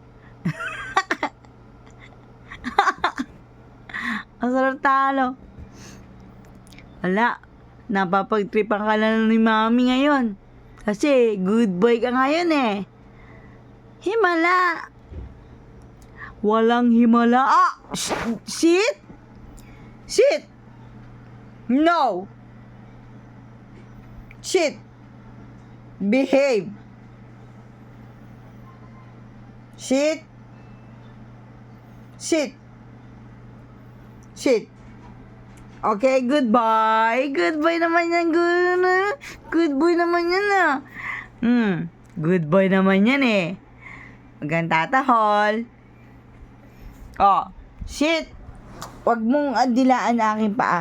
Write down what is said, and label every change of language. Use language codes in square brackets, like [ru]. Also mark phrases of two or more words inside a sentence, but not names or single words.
[tl] Ang sarap talo. Wala. Napapagtripan ka na ni mami ngayon. Kasi [en] good boy [tl] ka ngayon eh. Himala. Walang himala. Ah! [en] Sit! Sit! No! Sit! Behave! Sit! Sit! Sit! Okay, goodbye. Goodbye [tl] naman yan. [en] Good boy [tl] naman yan ah. [en] Good boy [tl] naman yan eh. Magkantatahol. [en] Oh, sit. [tl] Huwag mong adilaan na aking paa.